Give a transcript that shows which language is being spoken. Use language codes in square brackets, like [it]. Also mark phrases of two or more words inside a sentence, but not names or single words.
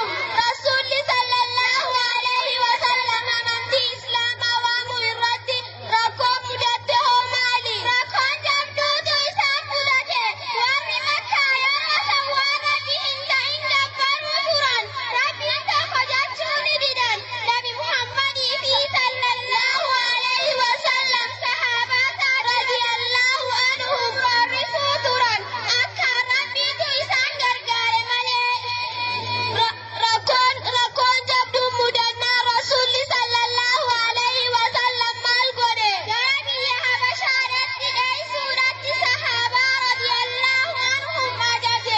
[om] Rasuulli [ar] صلى الله عليه وسلم [om] amantii Islaamaa waamuu irratti rakkoo mudatte hoo maali? Rakkoon jabduutu isaan mudate. Warri Makkaa yeroo san waan Rabbi hin ta'in gabbaruu turan. Rabbiin tokko jechuu ni didan. Nabi Muhammadii fi [ar] صلى الله عليه وسلم [om] sahaabata [ar] رضي الله عنهم [om] barrisuu turan. Akka Rabbiitu isaan gargaare malee. Rakkoon jabduun mudannaa Rasuulli [ar] صلى الله عليه وسلم [om] maal godhe? Gara biyya Habashaadhaatti dheessuudhaatti sahaabaa [ar] رضي الله عنهم [om] ajaje.